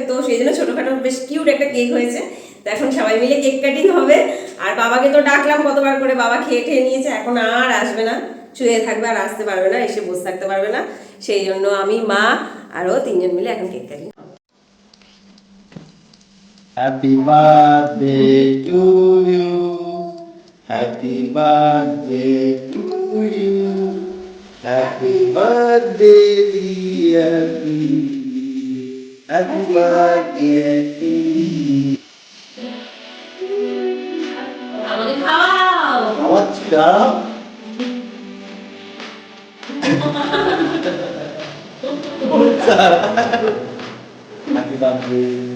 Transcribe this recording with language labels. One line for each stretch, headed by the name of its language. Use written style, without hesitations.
Bangla: তো সেই জন্য ছোটখাটো বেশ কিউট একটা কেক হয়েছে। তো এখন সবাই মিলে কেক কাটিং হবে। আর বাবাকে তো ডাকলাম কতবার করে, বাবা খেয়ে ঠেয়ে নিয়েছে, এখন আর আসবে না, শুয়ে থাকবে, আর আসতে পারবে না, এসে বসে থাকতে পারবে না। সেই জন্য আমি, মা আরও তিনজন মিলে এখন cake cutting.
English: Happy birthday to you, happy birthday to you, happy birthday dear me, happy birthday to you.
Bangla: আমাকে খাওয়াও। আমার দাঁড়াও,
English: happy birthday.